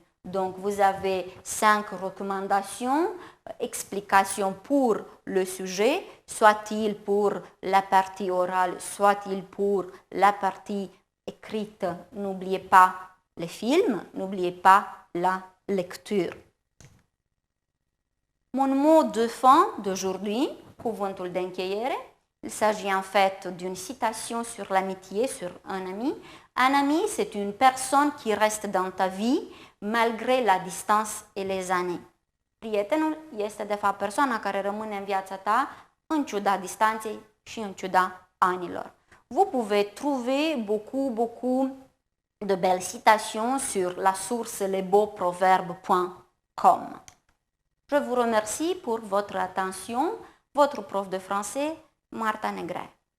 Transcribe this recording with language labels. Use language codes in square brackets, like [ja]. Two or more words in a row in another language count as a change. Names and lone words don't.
[fr] Donc vous avez 5 recommandations, explications pour le sujet, soit-il pour la partie orale, soit-il pour la partie écrite. N'oubliez pas les films, n'oubliez pas la lecture. Mon mot de fin d'aujourd'hui, [ro] cuvântul de încheiere, [fr] il s'agit en fait d'une citation sur l'amitié, sur un ami. Un ami, c'est une personne qui reste dans ta vie malgré la distance et les années. [ro] Prietenul este de fapt persoana care rămâne în viața ta în ciuda distanței și în ciuda anilor. [fr] Vous pouvez trouver beaucoup de belles citations sur la source lesbeauxproverbes.com. Je vous remercie pour votre attention. Votre prof de français, Marta Negret.